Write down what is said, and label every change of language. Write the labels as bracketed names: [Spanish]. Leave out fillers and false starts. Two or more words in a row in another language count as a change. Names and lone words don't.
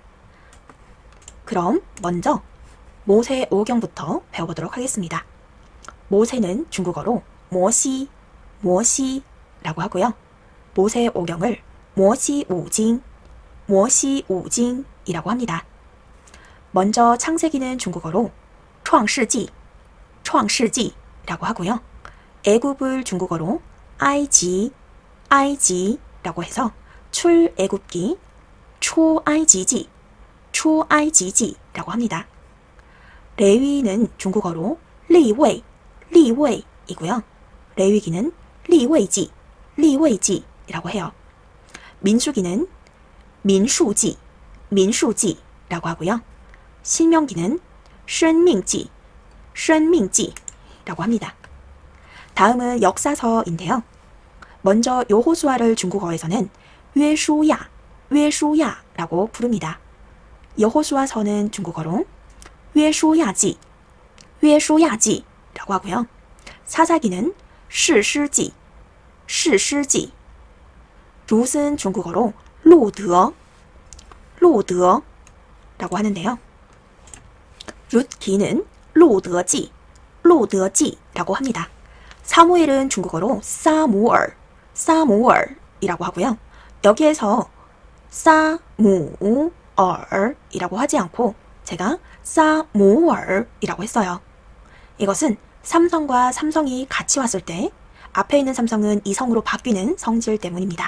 [Korean] 그럼 먼저 모세오경부터 배워보도록 하겠습니다. 모세는 중국어로 모시, 모시라고 하고요. 모세오경을 모시우징, 모시우징이라고 합니다. 먼저 창세기는 중국어로 创世纪, 创世纪라고 하고요. 애굽을 중국어로 埃及, 埃及라고 해서 출애굽기, [Chinese] 초埃及记, [Korean] 초埃及记라고 합니다. 레위는 중국어로 立位, 立位이고요. 레위기는 立位记, 立位记라고 해요. 민수기는 民数记, 民数记라고 하고요. 신명기는 生命记, 生命记라고 합니다. 다음은 역사서인데요. 먼저 여호수아를 중국어에서는 约书亚, 约书亚라고 부릅니다. 여호수아서는 중국어로 约书亚记, 约书亚记라고 하고요. [Chinese] 사사기는 士师记, 士师记. [Korean] 룻은 중국어로 路德, 路德라고 하는데요. 룻기는 路德记, 路德记라고 합니다. 사무엘은 중국어로 사무얼, 사무얼이라고 하고요. 여기에서 사무얼이라고 하지 않고 제가 사무얼이라고 했어요. 이것은 삼성과 삼성이 같이 왔을 때 앞에 있는 삼성은 이성으로 바뀌는 성질 때문입니다.